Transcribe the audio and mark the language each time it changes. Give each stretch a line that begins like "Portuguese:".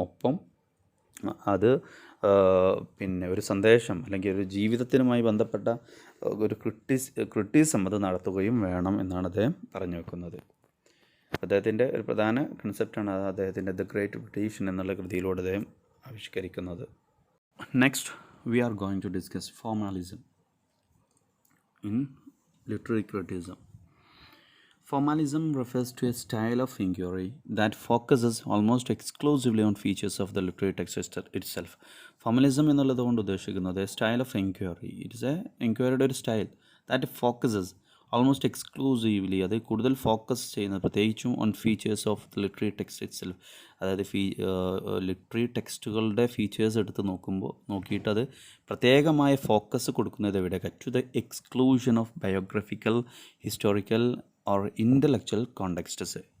Malayalam: ഒപ്പം അത് പിന്നെ ഒരു സന്ദേശം അല്ലെങ്കിൽ ഒരു ജീവിതത്തിനുമായി ബന്ധപ്പെട്ട ഒരു ക്രിട്ടിസം അത് നടത്തുകയും വേണം എന്നാണ് അദ്ദേഹം പറഞ്ഞു വെക്കുന്നത്. അദ്ദേഹത്തിൻ്റെ ഒരു പ്രധാന കൺസെപ്റ്റാണ് അദ്ദേഹത്തിൻ്റെ ദ ഗ്രേറ്റ് ബ്രിട്ടീഷൻ എന്നുള്ള കൃതിയിലൂടെ അദ്ദേഹം ആവിഷ്കരിക്കുന്നത്.
English: Next we are going to discuss formalism in literary criticism. Formalism refers to a style of inquiry that focuses almost exclusively on features of the literary text itself.
Malayalam: Formalism എന്നുള്ളത് കൊണ്ട് ഉദ്ദേശിക്കുന്നത് style of enquiry. It's A എൻക്വയറിയുടെ ഒരു style
English: that focuses almost exclusively,
Malayalam: അത് കൂടുതൽ focus ചെയ്യുന്നത് പ്രത്യേകിച്ചും
English: On features of the literary text itself.
Malayalam: അതായത് literary ടെക്സ്റ്റുകളുടെ features എടുത്ത് നോക്കിയിട്ട് അത് പ്രത്യേകമായ ഫോക്കസ് കൊടുക്കുന്നത് എവിടെയൊക്കെ
English: To the exclusion of biographical, historical or intellectual contexts.